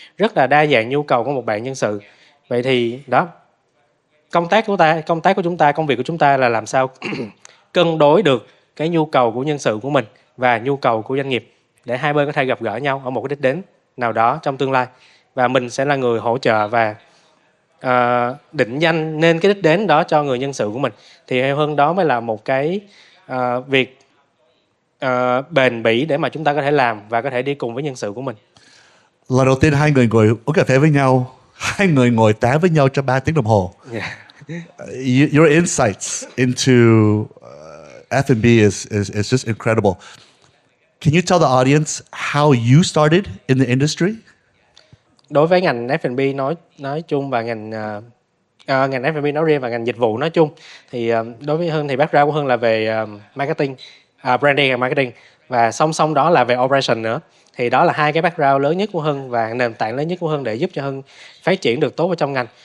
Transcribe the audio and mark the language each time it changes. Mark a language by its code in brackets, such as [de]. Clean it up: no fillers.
[vi] Rất là đa dạng nhu cầu của một bạn nhân sự. Vậy thì đó, công tác của chúng ta, công việc của chúng ta là làm sao cân đối được cái nhu cầu của nhân sự của mình và nhu cầu của doanh nghiệp để hai bên có thể gặp gỡ nhau ở một cái đích đến nào đó trong tương lai, và mình sẽ là người hỗ trợ và định danh nên cái đích đến đó cho người nhân sự của mình. Thì theo Hưng đó mới là một cái việc bền bỉ để mà chúng ta có thể làm và có thể đi cùng với nhân sự của mình. Lần đầu tiên hai người ngồi uống cà phê với nhau, hai người ngồi tám với nhau cho 3 tiếng đồng hồ. Yeah. [en] Your insights into F&B is just incredible. Can you tell the audience how you started in the industry? [vi] Đối với ngành F&B nói chung và ngành ngành F&B nói riêng và ngành dịch vụ nói chung. Thì đối với Hưng thì background của Hưng là về marketing, branding và marketing, và song song đó là về operation nữa. Thì đó là hai cái background lớn nhất của Hưng và nền tảng lớn nhất của Hưng để giúp cho Hưng phát triển được tốt ở trong ngành.